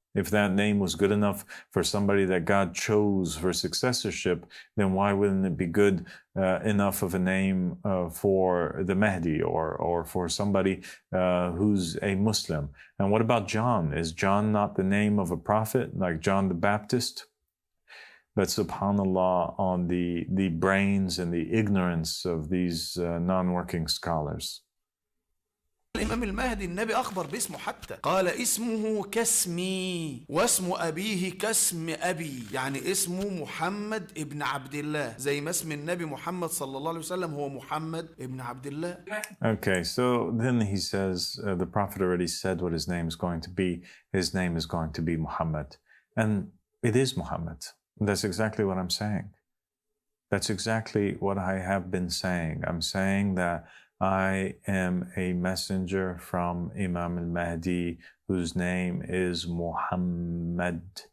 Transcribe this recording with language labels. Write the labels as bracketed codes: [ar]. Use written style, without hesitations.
[en] If that name was good enough for somebody that God chose for successorship, then why wouldn't it be good enough of a name for the Mahdi or for somebody who's a Muslim? And what about John? Is John not the name of a prophet like John the Baptist? But subhanAllah, on the brains and the ignorance of these non-working scholars. [ar] الإمام المهدي النبي أخبر باسمه حتى قال اسمه كاسمي واسم أبيه كاسم أبي يعني اسمه محمد ابن عبد الله زي ما اسم النبي محمد صلى الله عليه وسلم هو محمد ابن عبد الله. [en] Okay, so then he says the Prophet already said what his name is going to be. His name is going to be Muhammad. And it is Muhammad. That's exactly what I'm saying. That's exactly what I have been saying. I'm saying that I am a messenger from Imam al-Mahdi whose name is Muhammad.